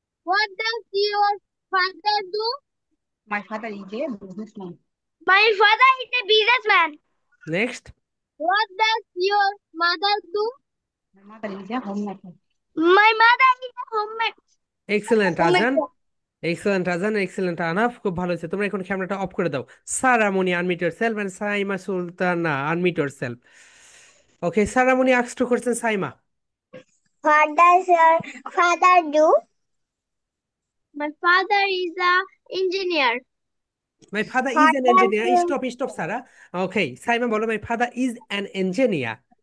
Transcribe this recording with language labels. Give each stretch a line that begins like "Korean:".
English: What does your father do? My father is a businessman. My father is a businessman. Next. What does your mother do? My mother is a homemaker. My mother is a homemaker.
Bangla: Excellent আজান, excellent আজান, excellent আনাফ, খুব ভালো হয়েছে। তোমরা এখন ক্যামেরাটা of করে দাও। সারামণি
English: unmute yourself
Bangla: and Saima Sultana unmute yourself.
English: Okay, Saramuni asks two questions, Saima. What does your father do? My father is a engineer. My father What is an does engineer. your- Stop, Sarah. Okay, Saima bolo, my father is an engineer.